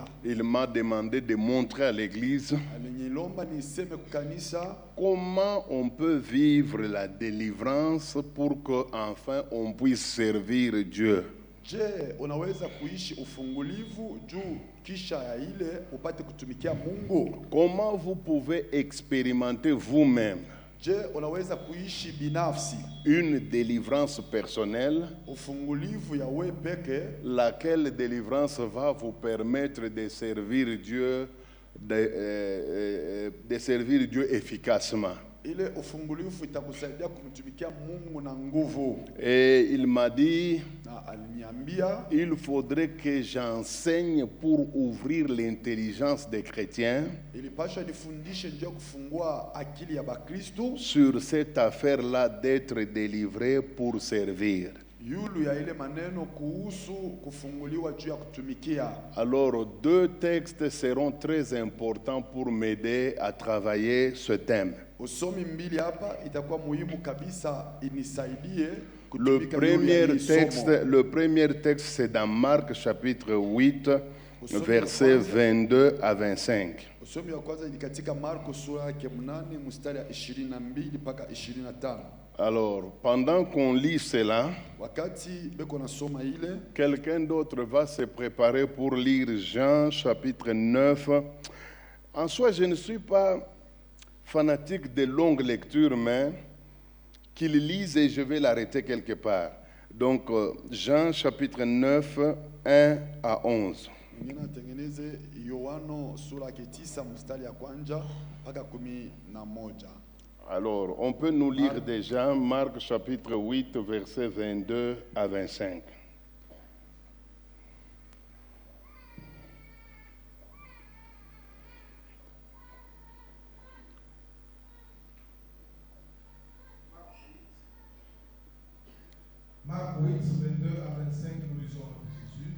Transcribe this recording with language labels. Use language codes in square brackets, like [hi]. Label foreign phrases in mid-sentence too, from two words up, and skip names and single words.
[fr] il m'a demandé de montrer à l'église comment on peut vivre la délivrance pour qu'enfin on puisse servir Dieu. [sw] Je, unaweza kuishi ufungulivu juu kisha ya ile upate kutumikia Mungu? [fr] Comment vous pouvez expérimenter vous-même [sw] Je, unaweza kuishi binafsi [fr] une délivrance personnelle, [sw] ufungulivu ya wewe peke, [fr] laquelle délivrance va vous permettre de servir Dieu, de servir Dieu efficacement. [sw] Ile ufungulivu itakusaidia kumtumikia Mungu na nguvu. [fr] Et il m'a dit, [sw] Na aliniambia [fr] il faudrait que j'enseigne pour ouvrir l'intelligence des chrétiens [sw] ilipasha nifundishe njia kufungua akili ya Bakristo [fr] sur cette affaire-là d'être délivré pour servir. [sw] yulu ya ile maneno kuhusu kufunguliwa juu ya kutumikia. [fr] Alors, deux textes seront très importants pour m'aider à travailler ce thème. [sw] Usomi mbili hapa itakuwa muhimu kabisa inisaidie [fr] Le [sw] kutumika yulu ya hii somo. [fr] le premier texte, c'est dans Marc chapitre 8, versets 22 à 25. [sw] Usomi wa kwanza ni katika Marko sura yake 8 mstari ya 22 mpaka 25. [fr] Alors, pendant qu'on lit cela, [sw] Wakati beko nasoma ile, [fr] quelqu'un d'autre va se préparer pour lire Jean chapitre 9. En soi, je ne suis pas fanatique de longues lectures, mais qu'il lise et je vais l'arrêter quelque part. Donc, Jean chapitre 9, 1 à 11. [sw] mwingine atengeneze Yohano sura yake 9 mstari ya kwanza mpaka 11. [fr] Alors, on peut nous lire déjà Marc chapitre 8, versets 22 à 25. Marc 8, 22 à 25, nous lisons de Jésus.